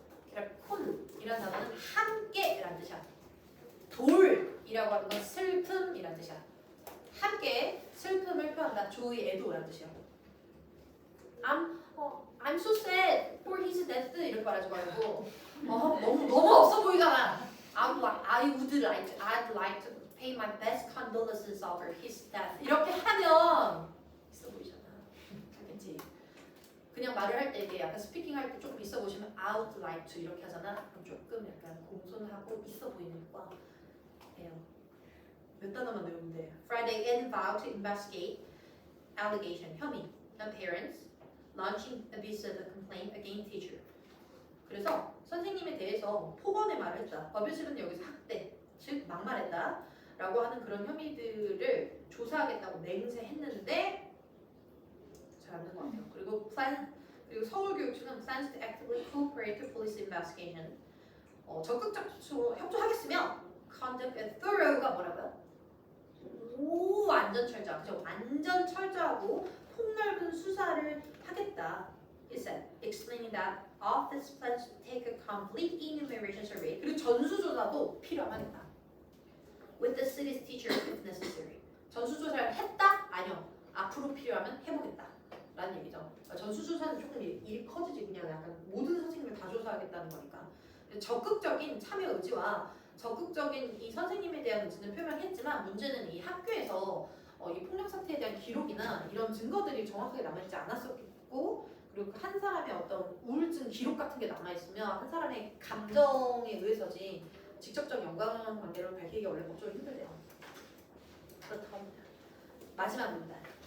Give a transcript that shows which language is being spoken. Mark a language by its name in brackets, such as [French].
[Korean] 그러니까 콘이라는 단어는 함께라는 뜻이야. 돌이라고 하는 건 슬픔이라는 뜻이야. 함께 슬픔을 표현한다. 조이에도라는 뜻이야. [English] I'm so sad for his death [Korean] 이렇게 말하지 말고 너무 없어 보이잖아. [English] I'd like to pay my best condolences over his death [Korean] 이렇게 하면 있어 보이잖아. 알겠지? 그냥 말을 할 때 이게 약간 스피킹 할 때 조금 있어 보시면 [English] I'd like to [Korean] 이렇게 하잖아. 그럼 조금 약간 공손하고 있어 보이는 거예요. 몇 단어만 외우면 돼. [English] Friday and vowed to investigate allegation 혐의 of parents launching abusive complaint against teacher. [Korean] 그래서 선생님에 대해서 폭언의 말을 했다. abusive는 여기서 학대, 즉 막말했다 라고 하는 그런 혐의들을 조사하겠다고 맹세했는데 잘 안 된 것 같아요. 그리고 서울교육청은 [English] plans to actively cooperate to police investigation. [Korean] 적극적으로 협조하겠으며 [English] conduct a thorough [Korean] 가 뭐라고요? 완전 철저하. 그죠? 완전 철저하고 폭넓은 수사를 하겠다. [English] It said, explaining that office plans to take a complete enumeration survey. [Korean] 그리고 전수조사도 필요하겠다. [English] With the city's teachers if necessary. [Korean] 전수조사를 했다? 아니요. 앞으로 필요하면 해보겠다. 라는 얘기죠. 전수조사는 조금 일이 커지지. 그냥 약간 모든 선생님을 다 조사하겠다는 거니까. 적극적인 참여 의지와 적극적인 이 선생님에 대한 의지는 표명했지만 문제는 이 학교에서 이 폭력 사태에 대한 기록이나 이런 증거들이 정확하게 남아있지 않았었고 그리고 한 사람의 어떤 우울증 기록 같은 게 남아있으면 한 사람의 감정에 의해서지 직접적 연관관계를 밝히기가 원래 법적으로 힘들대요. 그렇다고 합니다. 마지막 문단.